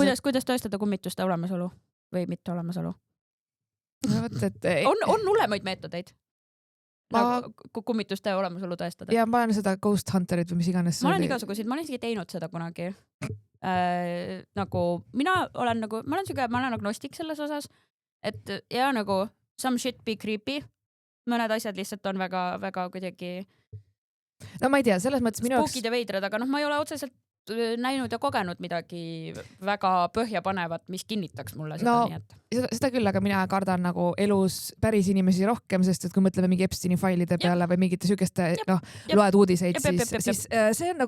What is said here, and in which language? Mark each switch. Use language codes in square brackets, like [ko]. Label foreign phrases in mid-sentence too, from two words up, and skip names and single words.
[et] kuidas tõestada kummituste olemasolu või mitte olemasolu? On hullemaid meetodeid kummituste olemasolu tõestada. Ja ma olen seda Ghost Hunterit või mis iganes. Ma olen igasuguseid, ma olen isegi teinud seda kunagi. Nagu ma olen agnostik selles osas, et ja nagu [en] some shit be creepy. [et] Mõned asjad lihtsalt on väga, väga kuidagi no ma ei tea, selles mõttes minu spookid ja veidrad, aga noh, ma ei ole otseselt näinud ja kogenud midagi väga põhjapanevat, mis kinnitaks mulle seda. Seda küll, aga mina kardan nagu elus päris inimesi rohkem, sest et kui mõtleme mingi Epsteini failide peale või mingite sükeste, loed uudiseid, siis see on nagu